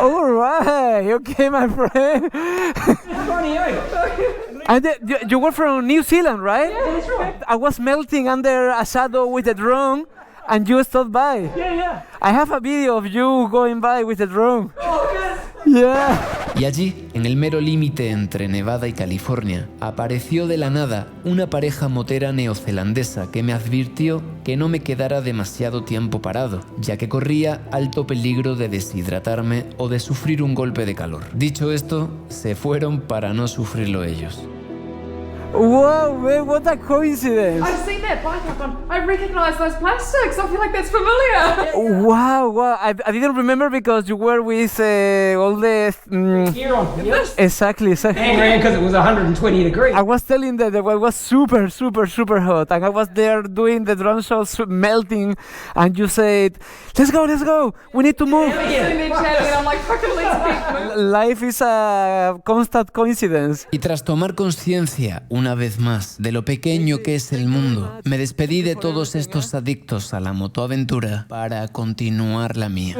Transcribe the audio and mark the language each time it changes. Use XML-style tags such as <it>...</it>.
<en>All right. Okay, my friend. And you were from New Zealand, right? Yeah, that's right. I was melting under a shadow with a drone, and you stopped by. Yeah. I have a video of you going by with a drone. Oh, good. Yeah.</en> <es>Y allí, en el mero límite entre Nevada y California, apareció de la nada una pareja motera neozelandesa que me advirtió que no me quedara demasiado tiempo parado, ya que corría alto peligro de deshidratarme o de sufrir un golpe de calor. Dicho esto, se fueron para no sufrirlo ellos.</es> <en>Wow, man, what a coincidence. I've seen that bike up on. I recognise those plastics. I feel like that's familiar. Wow. I didn't remember because you were with all the... Gear on. Yes. Exactly. Hang around because it was 120 degrees. I was telling that it was super hot, and I was there doing the drone shots melting, and you said, let's go, we need to move. And they're chatting, and I'm like, fucking let's be. Life is a constant coincidence.</en> <es>Y tras tomar conciencia, una vez más, de lo pequeño que es el mundo, me despedí de todos estos adictos a la motoaventura para continuar la mía.</es>